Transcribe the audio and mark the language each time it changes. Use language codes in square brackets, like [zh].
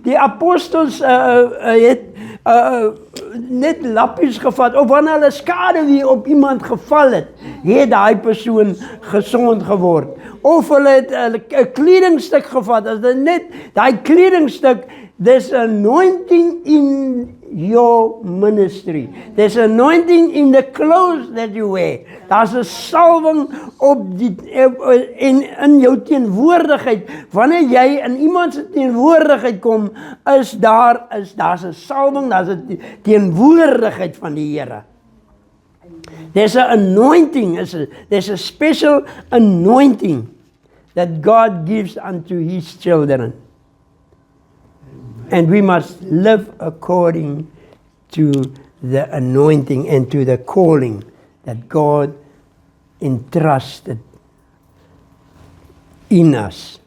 [af] Die apostels het net lappies gevat, of wanneer hulle skade weer op iemand geval het daai persoon gesond geword. Of hulle het 'n kledingstuk gevat, as dit net daai kledingstuk [en] there's anointing in your ministry. There's anointing in the clothes that you wear. [af] Daar's 'n salwing op in jou teenwoordigheid. Wanneer jy in iemand se teenwoordigheid kom, daar's 'n salwing, daar's 'n teenwoordigheid van die Here. [en] There's an anointing, there's a special anointing that God gives unto His children. And we must live according to the anointing and to the calling that God entrusted in us.